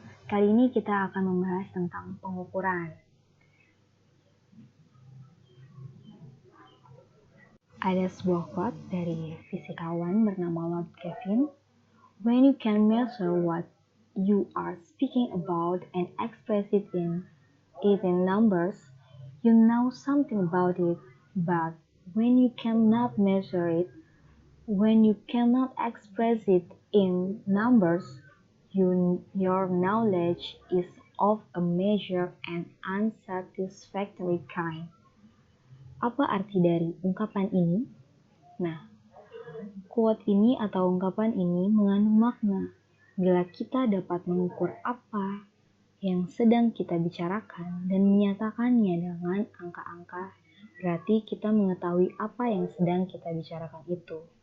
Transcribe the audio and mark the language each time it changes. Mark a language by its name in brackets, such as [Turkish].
[Indonesian] Kali ini kita akan membahas tentang pengukuran. Ada sebuah quote dari fisikawan bernama Lord Kelvin. [English] When you can measure what you are speaking about and express it in numbers, you know something about it. But when you cannot measure it, when you cannot express it in numbers, your knowledge is of a measure and unsatisfactory kind. [Indonesian] Apa arti dari ungkapan ini? Nah, quote ini atau ungkapan ini mengandung makna. Bila kita dapat mengukur apa yang sedang kita bicarakan dan menyatakannya dengan angka-angka, berarti kita mengetahui apa yang sedang kita bicarakan itu.